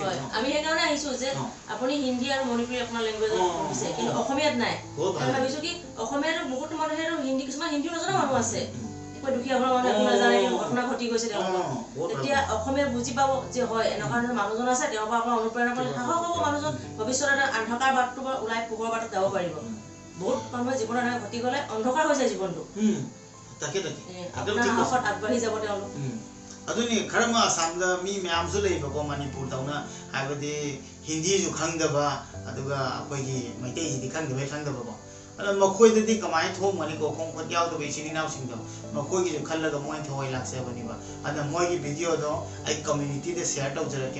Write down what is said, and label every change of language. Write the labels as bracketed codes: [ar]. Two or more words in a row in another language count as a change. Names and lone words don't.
[as] আমি সেইকাৰণে আহিছোঁ যে আপুনি হিন্দী আৰু মণিপুৰী আপোনাৰ লেংগুৱেজত পঢ়িছে কিন্তু অসমীয়াত নাই আমি ভাবিছোঁ কি অসমীয়াতো বহুত মানুহে হিন্দী কিছুমান হিন্দীও নজনা মানুহ আছে দুখীয়া ঘৰৰ মানুহ একো নাজানে ঘটনা ঘটি গৈছে তেওঁলোকৰ এতিয়া অসমীয়া বুজি পাব যে হয় এনেকুৱা ধৰণৰ মানুহজন আছে তেওঁৰ পৰা আপোনাৰ অনুপ্ৰেৰণা পালে সাহস হ'ব মানুহজন ভৱিষ্যতে এটা অন্ধকাৰ বাটটোৰ পৰা ওলাই পোহৰ বাটত যাব পাৰিব বহুত মানুহে জীৱনত এনেকৈ ঘটি গ'লে অন্ধকাৰ হৈ যায় জীৱনটো তাকে সাহসত আগবাঢ়ি যাব তেওঁলোক [mni] ꯑꯗꯨꯅꯤ ꯈꯔ ꯑꯃ ꯑꯁꯥꯝꯗ ꯃꯤ ꯃꯌꯥꯝꯁꯨ ꯂꯩꯕꯀꯣ ꯃꯅꯤꯄꯨꯔꯗꯧꯅ ꯍꯥꯏꯕꯗꯤ ꯍꯤꯟꯗꯤꯁꯨ ꯈꯪꯗꯕ ꯑꯗꯨꯒ ꯑꯩꯈꯣꯏꯒꯤ ꯃꯩꯇꯩꯁꯤꯗꯤ ꯈꯪꯗꯕꯀꯣ ꯑꯗꯣ ꯃꯈꯣꯏꯗꯗꯤ ꯀꯃꯥꯏꯅ ꯊꯣꯡꯒꯅꯤꯀꯣ ꯈꯣꯡ ꯈꯨꯠ ꯌꯥꯎꯗꯕ ꯏꯆꯤꯟ ꯏꯅꯥꯎꯁꯤꯡꯗꯣ ꯃꯈꯣꯏꯒꯤꯁꯨ ꯈꯜꯂꯒ ꯃꯣꯏꯅ ꯊꯋꯥꯏ ꯂꯥꯛꯆꯕꯅꯦꯕ ꯑꯗ ꯃꯣꯏꯒꯤ ꯚꯤꯗꯤꯑꯣꯗꯣ ꯑꯩ ꯀꯝꯃ꯭ꯌꯨꯅꯤꯇꯤꯗ ꯁꯦꯌꯔ ꯇꯧꯖꯔꯛꯀꯦ